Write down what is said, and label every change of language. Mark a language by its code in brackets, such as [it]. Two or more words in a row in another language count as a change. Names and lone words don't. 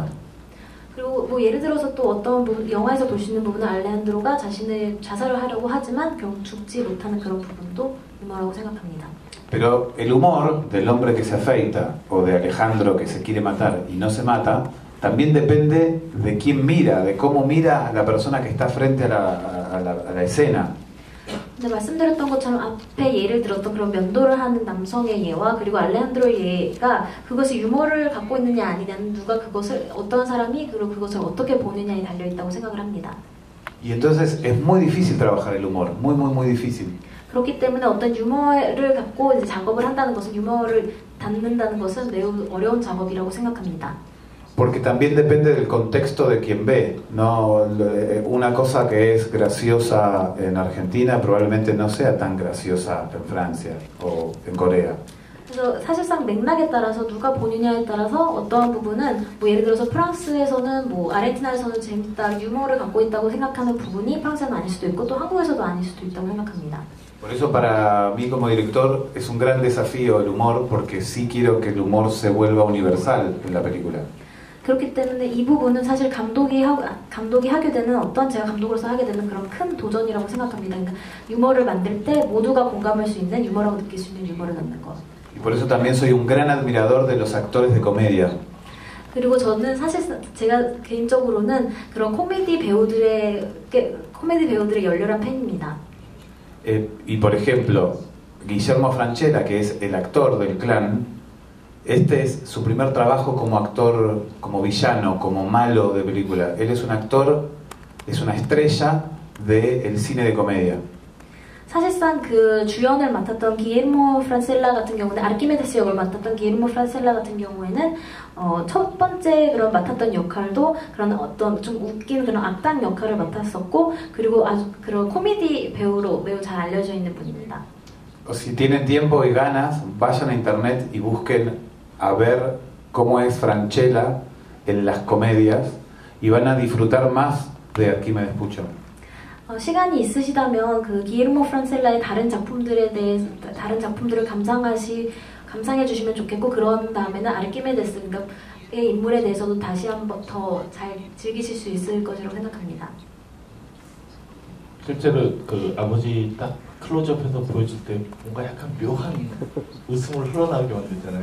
[ko] 그리고 뭐 예를 들어서 또 어떤 부분, 영화에서 볼 수 있는 부분은 알레한드로가 자신을 자살을 하려고 하지만 결국 죽지 못하는 그런 부분도 유머라고 생각합니다. [es] Pero el humor del hombre que se afeita o de Alejandro que se quiere matar y no se mata también depende de quién mira, de cómo mira a la persona que está frente a la escena. [ko] 근데 말씀드렸던 것처럼 앞에 예를 들었던 그런 면도를 하는 남성의 예와 그리고 알레한드로의 예가 그것이 유머를 갖고 있느냐 아니냐는 누가 그것을 어떤 사람이 그리고 그것을 어떻게 보느냐에 달려 있다고 생각을 합니다. [es] Y entonces es muy difícil trabajar el humor, muy difícil. [ko] 그렇기 때문에 어떤 유머를 갖고 이제 작업을 한다는 것은 유머를 담는다는 것은 매우 어려운 작업이라고 생각합니다. [es] Porque también depende del contexto de quien ve, ¿no? Una cosa que es graciosa en Argentina probablemente no sea tan graciosa en Francia o en Corea. [ko] 그래서 사실상 맥락에 따라서 누가 보느냐에 따라서 어떠한 부분은 뭐 예를 들어서 프랑스에서는 뭐 아르헨티나에서는 재밌다 유머를 갖고 있다고 생각하는 부분이 프랑스에는 아닐 수도 있고 또 한국에서도 아닐 수도 있다고 생각합니다. [es] Por eso para mí como director es un gran desafío el humor, porque sí quiero que el humor se vuelva universal en la película. [ko] 그렇기 때문에 이 부분은 사실 감독이 하게 되는 어떤 제가 감독으로서 하게 되는 그런 큰 도전이라고 생각합니다. 그러니까 유머를 만들 때 모두가 공감할 수 있는 유머라고 느낄 수 있는 유머를 넣는 것. [es] Y por eso también soy un gran admirador de los actores de comedia. [ko] 그리고 저는 사실 제가 개인적으로는 그런 코미디 배우들의 열렬한 팬입니다. [es] Y por ejemplo, Guillermo Francella, que es el actor del Clan, este es su primer trabajo como actor, como villano, como malo de película. Él es un actor, es una estrella del cine de comedia. [ko] 사실상 그 주연을 맡았던 기에르모 프란셀라 같은 경우는 아르키메데스 역을 맡았던 기에르모 프란셀라 같은 경우에는 첫 번째 그런 맡았던 역할도 그런 어떤 좀 웃긴 그런 악당 역할을 맡았었고 그리고 아주 그런 코미디 배우로 매우 잘 알려져 있는 분입니다. [es] Si tienen tiempo y ganas, vayan a internet y busquen a ver cómo es Francella en las comedias y van a disfrutar más de Arquímedes Pucho. [ko] 시간이 있으시다면 그 기에르모 프란셀라의 다른 작품들을 감상해 주시면 좋겠고 그런 다음에는 아르키메데스 그러니까의 인물에 대해서도 다시 한번 더 잘 즐기실 수 있을 것이라고 생각합니다. 실제로 그 아버지 딱 클로즈업해서 보여줄 때 뭔가 약간 묘한 웃음을 흘러나오게 만들잖아요.